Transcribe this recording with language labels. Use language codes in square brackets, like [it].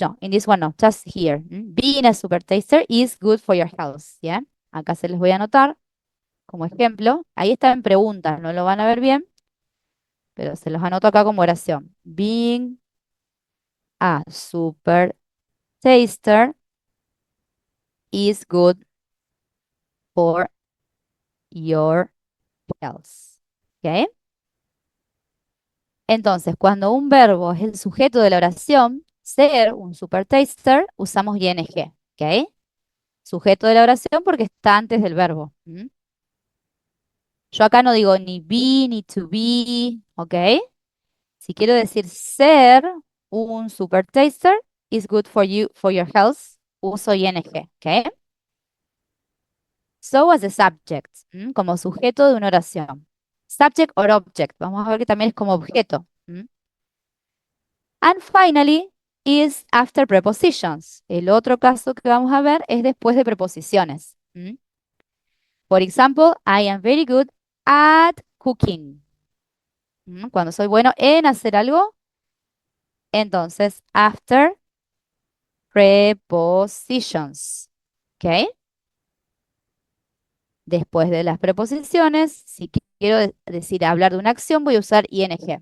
[en] No, in this one no, just here. Being a supertaster is good for your health, yeah? [es] Acá se les voy a anotar como ejemplo. Ahí está en preguntas, no lo van a ver bien, pero se los anoto acá como oración. [en] Being a supertaster is good for your health. ¿Ok? [es] Entonces, cuando un verbo es el sujeto de la oración, ser un supertaster, usamos ing. ¿Ok? Sujeto de la oración porque está antes del verbo. Yo acá no digo ni be ni to be. ¿Ok? Si quiero decir ser un supertaster, [en] is good for you, for your health, [es] uso ing. ¿Ok? [en] So as a subject, [es] como sujeto de una oración. [en] Subject or object, [es] vamos a ver que también es como objeto. [en] And finally, is after prepositions. [es] El otro caso que vamos a ver es después de preposiciones. Por ejemplo, [en] I am very good at cooking. [es] Cuando soy bueno en hacer algo, entonces [en] after prepositions. [es] ¿Ok? Después de las preposiciones, si quiero decir hablar de una acción, voy a usar ing.